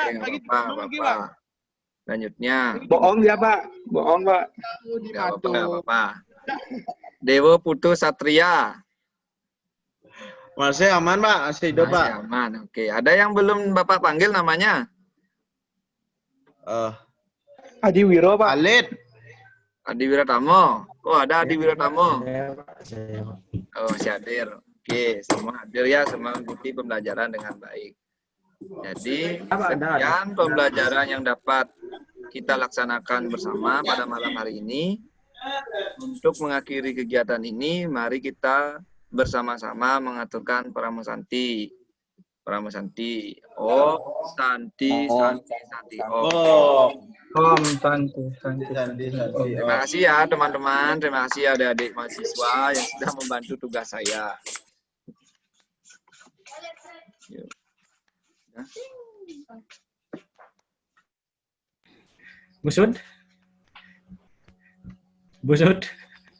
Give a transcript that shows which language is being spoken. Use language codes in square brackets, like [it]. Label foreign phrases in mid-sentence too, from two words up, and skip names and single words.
[id] nggak lagi apa-apa, lagi, Bapak. Pak. Lanjutnya. Bohong dia, Pak. Bohong, Pak. Di Nggak apa-apa, Mado. nggak apa-apa. Dewo Putu Satria. Masih aman, Pak. Masih hidup, Masih Pak. aman, oke. Ada yang belum Bapak panggil namanya? Adi Wiro, Pak. Alit. Adi Wiratamo. Oh, ada Adi Wiratamo. Saya, Pak. Saya, Pak. Oh, masih hadir. Oke, semua hadir ya, semua mengikuti pembelajaran dengan baik. Jadi, sekian pembelajaran yang dapat kita laksanakan bersama pada malam hari ini. Untuk mengakhiri kegiatan ini, mari kita bersama-sama mengaturkan Pramusanti. [sa] Pramusanti. Om Santi Santi Santi Om. Om, Santi, Santi, Santi. [id] Terima kasih ya teman-teman, terima kasih adik-adik mahasiswa yang sudah membantu tugas saya. Yuk. Busud? Busud?